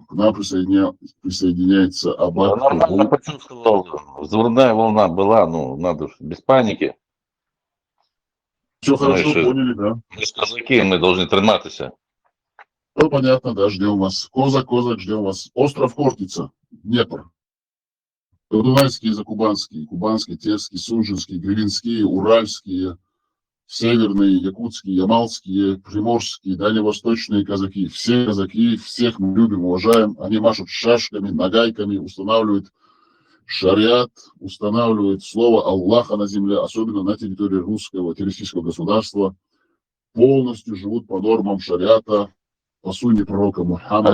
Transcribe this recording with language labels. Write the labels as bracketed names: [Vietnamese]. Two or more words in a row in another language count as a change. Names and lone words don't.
[Russian] К нам присоединяется Аббат. Нормально почувствовал. Взрывная волна была, надо без паники. Все хорошо, поняли, да? Мы же казаки, мы должны триматися. Ну, понятно, да, ждем вас. Козак, ждем вас. Остров Хортица, Днепр. Дунайские, закубанские, кубанские, терские, сунжинские, гривинские, уральские, северные, якутские, ямалские, приморские, дальневосточные казаки. Все казаки, всех мы любим, уважаем. Они машут шашками, нагайками, устанавливают шариат, устанавливают слово Аллаха на земле, особенно на территории русского террористического государства. полностью живут по нормам шариата, по сунне пророка Мухаммада,